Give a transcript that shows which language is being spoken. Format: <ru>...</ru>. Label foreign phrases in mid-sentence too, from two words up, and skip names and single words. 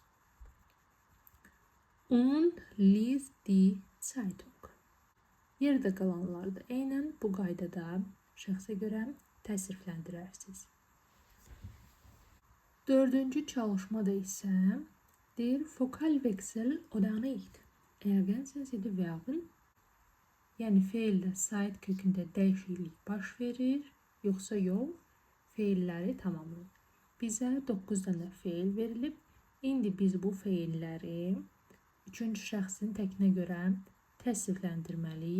<de>Und liest die Zeitung.</de> <az>Yerdə qalanları da eynən bu qaydada şəxsə görə təsrifləndirərsiniz. Dördüncü çalışmada isə deyir</az> <de>vokal veksel oder nicht. Ergänzen Sie die Verben.</de> <az>Yəni feildə sait kökündə dəyişiklik baş verir, yoxsa yox, feilləri tamamlayın. Bizə 9 dənə feil verilib. İndi biz bu feilləri üçüncü şəxsin təkinə görə təsrifləndirməliyik.</az>